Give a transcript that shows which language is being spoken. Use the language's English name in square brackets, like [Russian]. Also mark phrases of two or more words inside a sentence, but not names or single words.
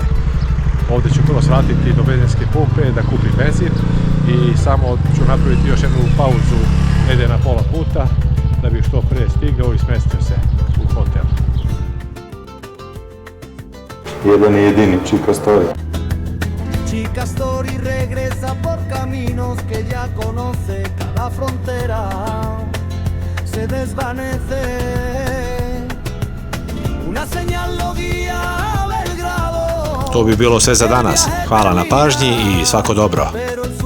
[Serbian] Ovde ću prvo svratiti do benzinske pumpe da kupim benzin i samo ću napraviti još jednu pauzu negde na pola puta da bih što pre stigao i smestio se u hotel. Jedan i jedini Chica Story. [Spanish] Chica Story regresa por caminos que ya conoce, cada frontera se desvanece. Una señal lo guía a Belgrado. [Serbian] To bi bilo sve za danas. Hvala na pažnji i svako dobro.